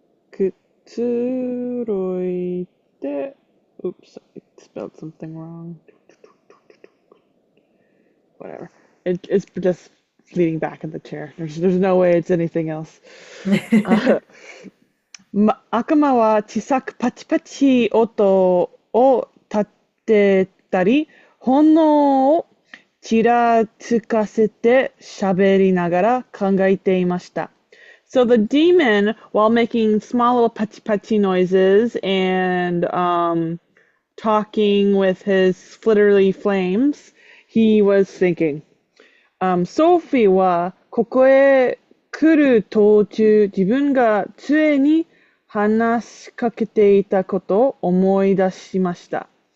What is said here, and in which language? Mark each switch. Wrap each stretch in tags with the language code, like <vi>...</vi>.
<ja>くつろいで</ja> <en>Oops, I spelled something wrong. Whatever. It's just leaning back in the chair. There's no way it's anything else.</en> <ja>悪魔は小さくパチパチ音を立てたり、炎をちらつかせて喋りながら考えていました。</ja> <en>So the demon, while making small little pachi pachi noises and talking with his flitterly flames, he was thinking.</en> <ja>Sophie はここへ来る途中、自分が杖に話しかけていたことを思い出しました。</ja>